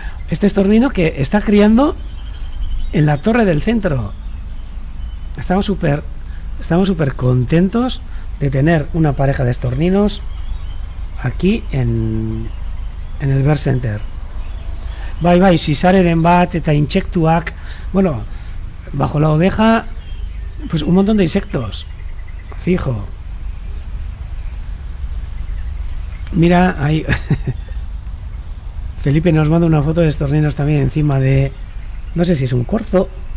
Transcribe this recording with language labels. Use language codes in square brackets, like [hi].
[es] Este estornino que está criando en la torre del centro. Estamos súper contentos de tener una pareja de estorninos aquí en el Bercenter. [eu] Bai, sisareren bat eta intsektuak. [es] Bueno, bajo la oveja, pues un montón de insectos. Fijo. Mira, ahí Felipe nos manda una foto de estorninos también encima de... No sé si es un corzo.